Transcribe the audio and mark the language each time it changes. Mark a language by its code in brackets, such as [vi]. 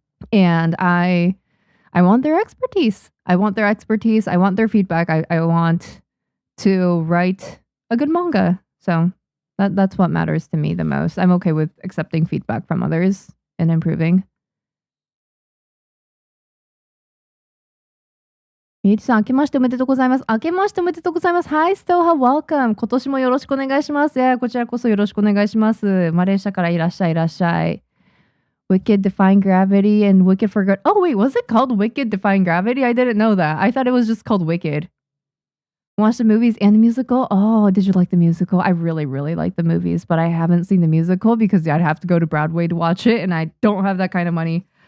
[en] And I want their expertise. I want their expertise. I want their feedback. I want to write a good manga. So that's what matters to me the most. I'm okay with accepting feedback from others and improving. [ja] みゆりさん、明けましておめでとうございます。明けましておめでとうございます。 [en] Hi, Stoha, welcome. [ja] 今年もよろしくお願いします。こちらこそよろしくお願いします。マレーシアからいらっしゃい、いらっしゃい。 [en] Wicked Defying Gravity and Wicked for Good. Oh, wait, was it called Wicked Defying Gravity? I didn't know that. I thought it was just called Wicked. Watch the movies and the musical? Oh, did you like the musical? I really, really like the movies, but I haven't seen the musical because I'd have to go to Broadway to watch it, and I don't have that kind of money.